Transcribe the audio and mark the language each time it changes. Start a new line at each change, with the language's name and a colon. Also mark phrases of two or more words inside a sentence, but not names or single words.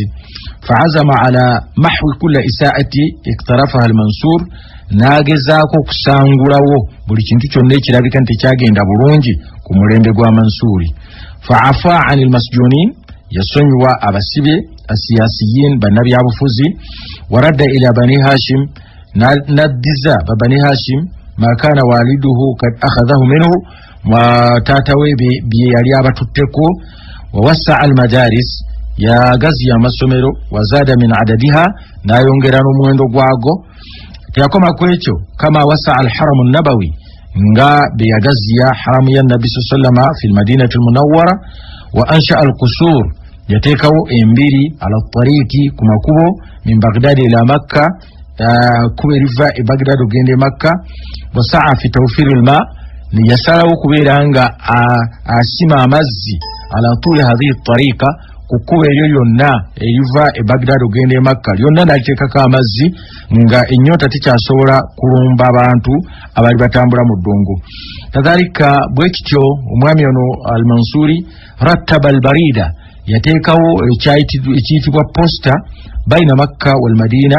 Arabic: فعزم على محو كل إساءة اقترفها المنصور,
Ganda: n'agezaako okusangulawo buli kintu kyonna ekirabika nti kyagenda bulungi ku mulembe gwa Mansuri.
Arabic: فعفا عن المسجونين,
Ganda: yasonyiwa abasibe asiyasiyin, bannabyabufuzi.
Arabic: وردّ إلى بني هاشم,
Ganda: naddiza babani Hashim
Arabic: ما كان والده قد أخذه منه,
Ganda: taata we bye yali abatutteko.
Arabic: ووسع المدارس,
Ganda: yagaziya amasomero.
Arabic: وزاد من عددها,
Ganda: n'ayongera n'omuwendo gwago. Teyakoma ku ekyo,
Arabic: كما وسع الحرم النبوي,
Ganda: nga beyagaziya haramu ya Nabbi sallama
Arabic: في المدينة المنورة. وأنشأ القصور,
Ganda: yateekawo embiri
Arabic: على الطريق
Ganda: ku makubo
Arabic: من بغداد إلى مكة,
Ganda: kuba eriva e Baghdad ogende Makka.
Arabic: وسعى في توفير الماء,
Ganda: yasalawo kubeera nga asima amazzi
Arabic: على طول هذه الطريق,
Ganda: kukuba eryo lyonna eriva e Baghdad ogende e Makka lyonna n'aliteekako amazzi nga ennyota tekyasobola kulumba abantu abali batambula mu ddungu. Kadhalika bwe kityo omwami ono al-Mansuri
Arabic: رتب البريد,
Ganda: yateekawo ekiyitibwa posta
Arabic: بين مكة والمدينة.